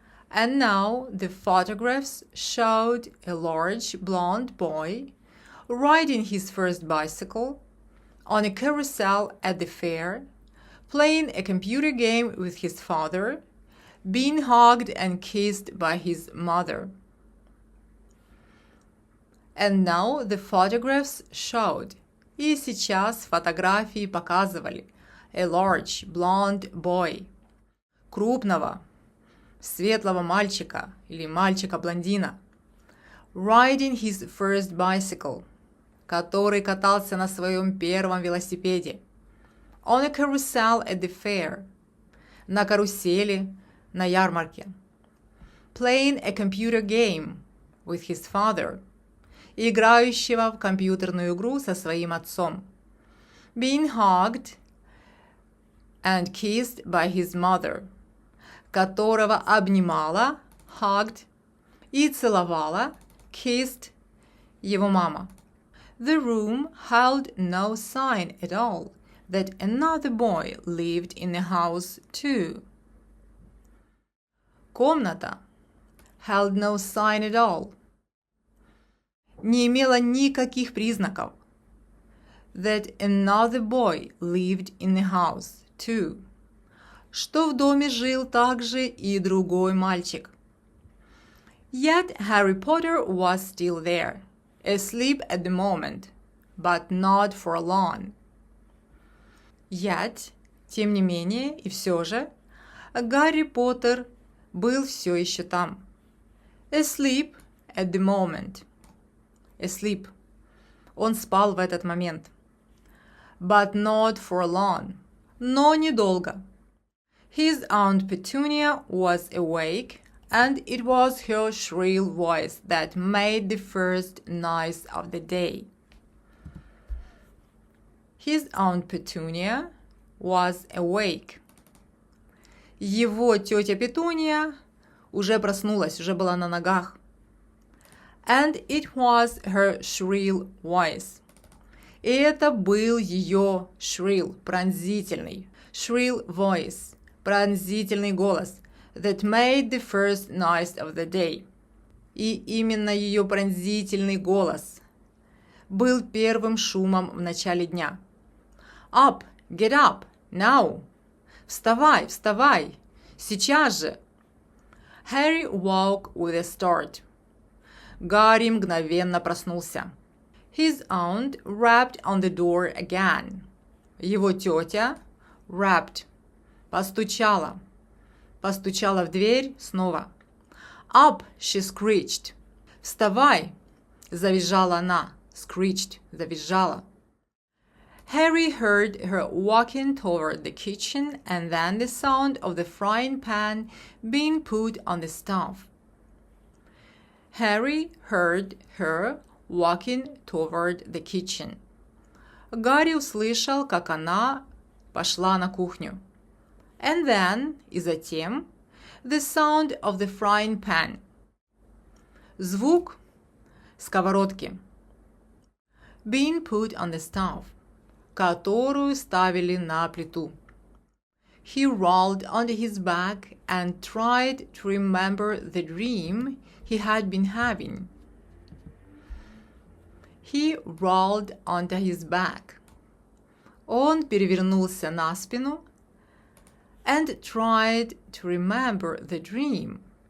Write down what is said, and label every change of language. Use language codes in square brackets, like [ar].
[en] And now the photographs showed a large blonde boy riding his first bicycle on a carousel at the fair, playing a computer game with his father, being hugged and kissed by his mother. And now the photographs showed. [ru] И сейчас фотографии показывали. [en] A large blonde boy. [ru] Крупного, светлого мальчика или мальчика-блондина. [en] Riding his first bicycle. [ru] Который катался на своем первом велосипеде. [en] On a carousel at the fair. [ru] На карусели, на ярмарке. [en] Playing a computer game with his father. [ru] Играющего в компьютерную игру со своим отцом. [en] Being hugged and kissed by his mother. [ru] Которого обнимала, [en] hugged, [ru] и целовала, [en] kissed, [ru] его мама. [en] The room held no sign at all that another boy lived in the house too. [ru] Комната [en] held no sign at all. [ru] Не имела никаких признаков. [en] That another boy lived in the house too. [ru] Что в доме жил также и другой мальчик. [en] Yet Harry Potter was still there, asleep at the moment, but not for long. Yet, [ru] тем не менее, и все же, Гарри Поттер был все еще там. [en] Asleep at the moment. Asleep. [ru] Он спал в этот момент. [en] But not for long. [ru] Но недолго. [en] His Aunt Petunia was awake, and it was her shrill voice that made the first noise of the day. His Aunt Petunia was awake. [ru] Его тетя Петуния уже проснулась, уже была на ногах. [en] And it was her shrill voice. [ru] И это был ее [en] shrill, [ru] пронзительный, [en] shrill voice, [ru] пронзительный голос, [en] that made the first noise of the day. [ru] И именно ее пронзительный голос был первым шумом в начале дня. [en] Up, get up, now. [ru] Вставай, вставай, сейчас же. [en] Harry woke with a start. [ru] Гарри мгновенно проснулся. [en] His aunt rapped on the door again. [ru] Его тетя [en] rapped, [ru] постучала. Постучала в дверь снова. [en] Up, she screeched. [ru] Вставай, завизжала она. [en] Screeched, [ru] завизжала. [en] Harry heard her walking toward the kitchen and then the sound of the frying pan being put on the stove. Harry heard her walking toward the kitchen. [ru] Гарри услышал, как она пошла на кухню. [en] And then, [ru] и затем, [en] the sound of the frying pan. [ru] Звук сковородки. [en] Being put on the stove. [ru] Которую ставили на плиту. [en] He rolled onto his back and tried to remember the dream he had been having. He rolled onto his back. [ru] Он перевернулся на спину [en] and tried to remember the dream.